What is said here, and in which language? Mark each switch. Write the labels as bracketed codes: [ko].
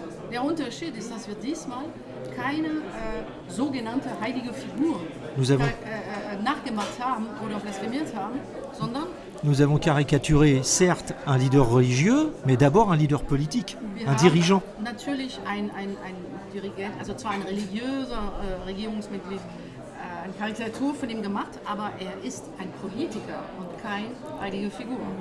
[de] Der Unterschied ist, dass wir diesmal keine sogenannte heilige Figur nachgemacht haben oder blasphemiert haben, sondern [fr] nous avons caricaturé certes un leader religieux, mais d'abord un leader politique, un dirigeant. [de] Natürlich ein Dirigent, also zwar ein religiöser Regierungsmitglied, eine Karikatur von ihm gemacht, aber er ist ein Politiker und keine heilige Figur.